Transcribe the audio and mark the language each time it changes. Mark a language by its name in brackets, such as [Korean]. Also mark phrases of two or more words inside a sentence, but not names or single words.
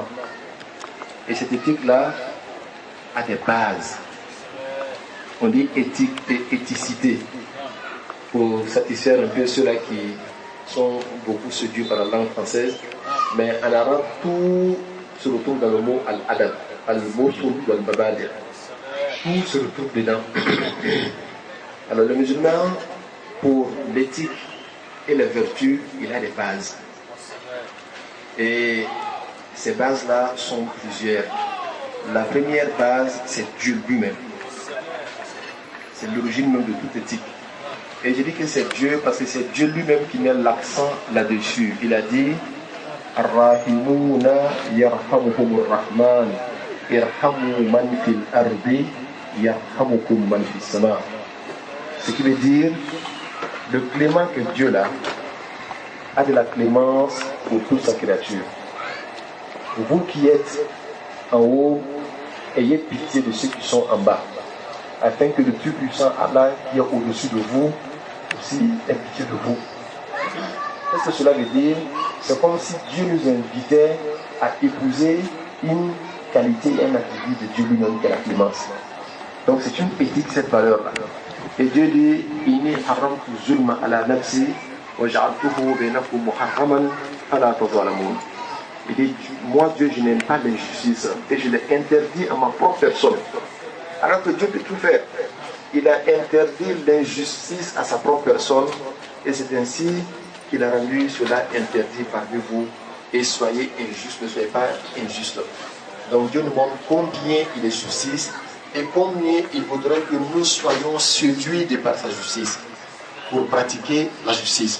[French] Et cette éthique-là a des bases. On dit éthique et éthicité pour satisfaire un peu ceux-là qui sont beaucoup séduits par la langue française. Mais en arabe, tout se retrouve dans le mot [Arabic] الأدب، الموصول والمبادئ. [French] Tout se retrouve dedans. Alors le musulman, pour l'éthique et la vertu, il a des bases. Et ces bases-là sont plusieurs. La première base, c'est Dieu lui-même. C'est l'origine même de toute éthique. Et je dis que c'est Dieu parce que c'est Dieu lui-même qui met l'accent là-dessus. Il a dit [Arabic] الراحمون يرحمهم الرحمن ارحموا من في الأرض يرحمكم من في السماء. [French] Ce qui veut dire le clément que Dieu là a de la clémence pour toute sa créature. Vous qui êtes en haut, ayez pitié de ceux qui sont en bas, afin que le plus puissant Allah qui est au-dessus de vous aussi ait pitié de vous. Qu'est-ce que cela veut dire? C'est comme si Dieu nous invitait à épouser une qualité et un attribut de Dieu lui-même, qui est la clémence. Donc c'est une éthique, cette valeur-là. Et Dieu dit [Arabic] إني حرمت الظلم على نفسي وجعلته بينكم محرما فلا تظالموا. [French] Il dit, moi Dieu, je n'aime pas l'injustice et je l'ai interdit à ma propre personne. Alors que Dieu peut tout faire. Il a interdit l'injustice à sa propre personne et c'est ainsi qu'il a rendu cela interdit parmi vous. Et soyez injustes, ne soyez pas injustes. Donc Dieu nous montre combien il est justice et combien il voudrait que nous soyons séduits de par sa justice pour pratiquer la justice.